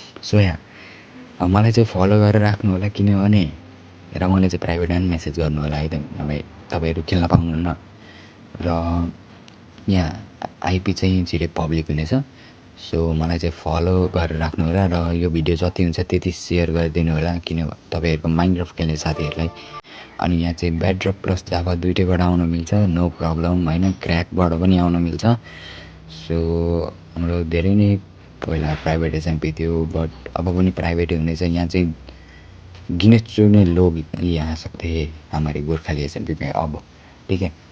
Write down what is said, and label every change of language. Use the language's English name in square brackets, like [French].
[Nepali] So मलाई चाहिँ follow गरेर राख्नु होला, किनभने र मलाई चाहिँ प्राइभेटमा पनि मेसेज गर्नु होला है त, नभए तपाईँहरू खेल्न पाउनुहुन्न। र यहाँ आइपी चाहिँ छिटै पब्लिक हुनेछ। सो मलाई चाहिँ फलो गरेर राख्नु होला र यो भिडियो जति हुन्छ त्यति सेयर गरिदिनु होला, किन तपाईँहरूको माइनक्राफ्ट खेल्ने साथीहरूलाई। अनि यहाँ चाहिँ बेडरक प्लस जाभा दुइटैबाट आउनु मिल्छ, नो प्रब्लम होइन। क्र्याकबाट पनि आउनु मिल्छ। सो हाम्रो धेरै नै पहिला प्राइभेट एसएमपी थियो बट अब पनि प्राइभेटै हुनेछ। यहाँ चाहिँ [Hindi] गिनेस चुने लोग यहाँ आ सकते हैं हमारे गोर्खाली एसएमपी में अब, ठीक है।